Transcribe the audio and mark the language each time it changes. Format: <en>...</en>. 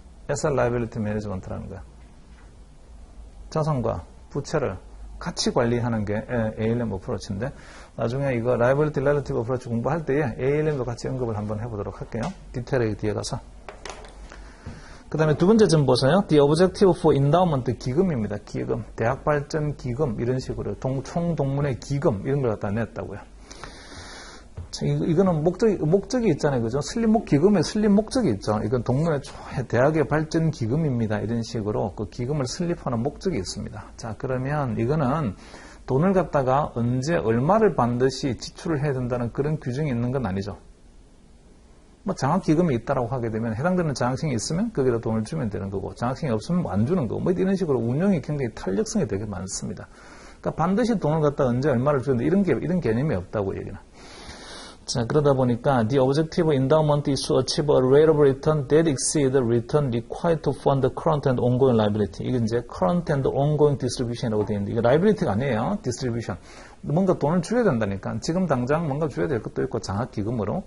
<ko>Asset Liability Management라는 거예요. 자산과 부채를 같이 관리하는 게 ALM 어프로치인데 나중에 이거 Liability Relative Approach 공부할 때에 ALM도 같이 언급을 한번 해보도록 할게요. 디테일하게 뒤에 가서. 그 다음에 두 번째 점 보세요.</ko> <en>The Objective for Endowment</en> <ko>기금입니다. 기금, 대학발전 기금 이런 식으로 총동문회 기금 이런 걸 갖다 냈다고요. 이거는 목적이 있잖아요. 그죠? 기금에 슬립 목적이 있죠. 이건 동문회 대학의 발전 기금입니다. 이런 식으로 그 기금을 슬립하는 목적이 있습니다. 자, 그러면 이거는 돈을 갖다가 언제 얼마를 반드시 지출을 해야 된다는 그런 규정이 있는 건 아니죠. 뭐 장학기금이 있다라고 하게 되면 해당되는 장학생이 있으면 거기다 돈을 주면 되는 거고 장학생이 없으면 뭐 안 주는 거고 뭐 이런 식으로 운영이 굉장히 탄력성이 되게 많습니다. 그러니까 반드시 돈을 갖다가 언제 얼마를 주는데 이런 개념이 없다고 얘기는. 자, 그러다 보니까</ko> <en>the objective endowment is to achieve a rate of return that exceeds the return required to fund the current and ongoing liability.</en> <ko>이게 이제</ko> <en>current and ongoing distribution</en> <ko>이라고 되어 있는데 이게 liability가 아니에요. distribution. 뭔가 돈을 줘야 된다니까. 지금 당장 뭔가 줘야 될 것도 있고 장학기금으로.</ko>